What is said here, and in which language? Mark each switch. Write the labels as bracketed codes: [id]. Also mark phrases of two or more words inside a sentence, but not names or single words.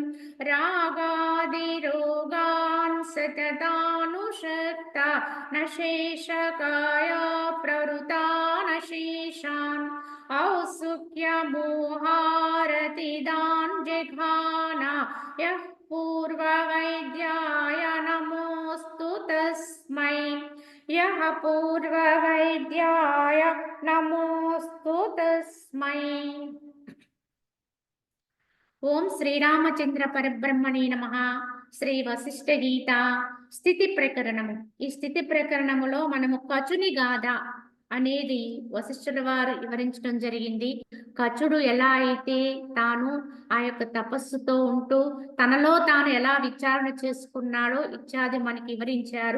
[sa] रागादिरोगान् सततानुषक्ता न शेषकाया प्रवृता न शेषान् औत्सुक्यमोहारतिदान् जघाना यः पूर्ववैद्याय नमोऽस्तु तस्मै यः पूर्ववैद्याय नमोऽस्तु तस्मै। [te] ఓం శ్రీరామచంద్ర పరబ్రహ్మణే నమః. శ్రీ వశిష్ఠ గీత స్థితి ప్రకరణము. ఈ స్థితి ప్రకరణములో మనము కచుని గాథ అనేది వశిష్ఠుల వారు వివరించడం జరిగింది. కచుడు ఎలా అయితే తాను ఆ యొక్క తపస్సుతో ఉంటూ తనలో తాను ఎలా విచారణ చేసుకున్నాడో ఇత్యాది మనకి వివరించారు.